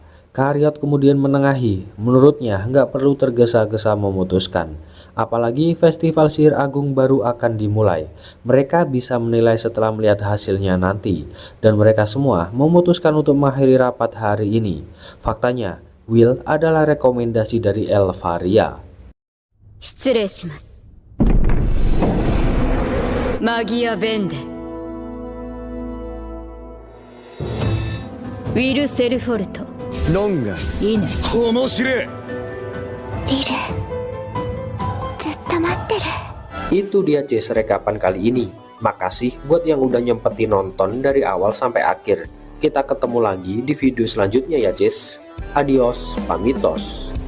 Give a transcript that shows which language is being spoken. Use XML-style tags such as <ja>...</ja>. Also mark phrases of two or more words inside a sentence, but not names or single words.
<id>Karyot kemudian menengahi, menurutnya nggak perlu tergesa-gesa memutuskan. Apalagi festival sihir agung baru akan dimulai. Mereka bisa menilai setelah melihat hasilnya nanti. Dan mereka semua memutuskan untuk mengakhiri rapat hari ini. Faktanya, Will adalah rekomendasi dari Elvaria.</id> <ja>失礼します。マギア・ベンデ。ウィル・セルフォルト。ロンがいいね。面白い。ウィルずっと待ってる。</ja> <id>Itu dia Jess rekapan kali ini. Makasih buat yang udah nyempetin nonton dari awal sampai akhir. Kita ketemu lagi di video selanjutnya ya Jess. Adios, pamitos.</id>